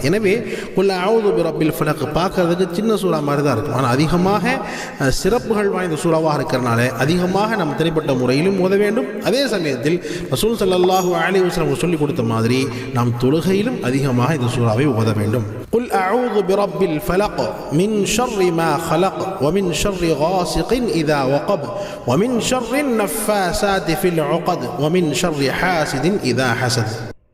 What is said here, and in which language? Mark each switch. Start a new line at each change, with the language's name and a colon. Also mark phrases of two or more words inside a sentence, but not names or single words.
Tamil: எனவே குல் அஊது பிரப்பில் ஃபலக் பார்க்கறதுக்கு சின்ன சூறா மாதிரி தான் இருக்கும், ஆனால் அதிகமாக சிறப்புகள் வாய்ந்த சூறாவாக இருக்கிறனால அதிகமாக நாம் தனிப்பட்ட முறையிலும் ஓத வேண்டும். அதே சமயத்தில் ரசூல்
Arabic: صلى الله عليه وسلم
Tamil: சொல்லிக் கொடுத்த மாதிரி நாம் தொழுகையிலும் அதிகமாக இந்த சூறாவை ஓத வேண்டும்.
Arabic: قل أعوذ برب الفلق من شر ما خلق ومن شر غاسق إذا وقب ومن شر النفاثات في العقد ومن شر حاسد إذا حسد.